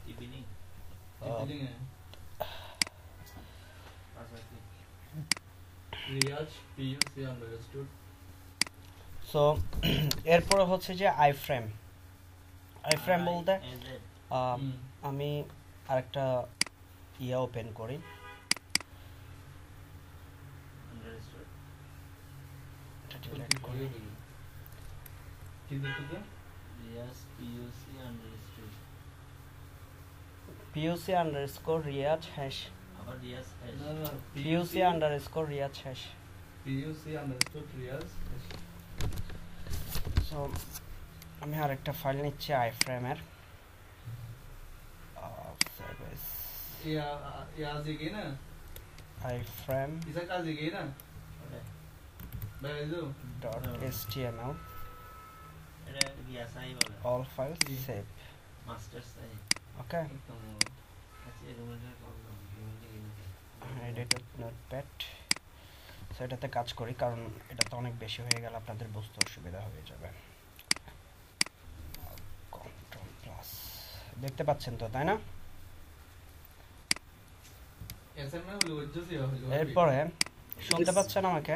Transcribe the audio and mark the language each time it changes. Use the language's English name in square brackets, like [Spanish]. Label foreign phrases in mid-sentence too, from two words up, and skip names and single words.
[Bangla] সো এরপরে হচ্ছে যে আইফ্রেম বলতে আমি আরেকটা ইয়া ওপেন করি, [English] PUC underscore Riyadh hash, PUC underscore Riyadh hash, PUC underscore Riyadh hash. [Bangla] So আমি আরেকটা ফাইল নিচ্ছি iframe এর [English] iframe .html all files save. Okay, edited notepad. [Bangla] সো এটাতে কাজ করি, কারণ এটা তো অনেক বেশি হয়ে গেল, আপনাদের বুঝতে অসুবিধা হয়ে যাবে। [English] control plus, [Bangla] দেখতে পাচ্ছেন তো, তাই না? এরপরে শুনতে পাচ্ছেন আমাকে?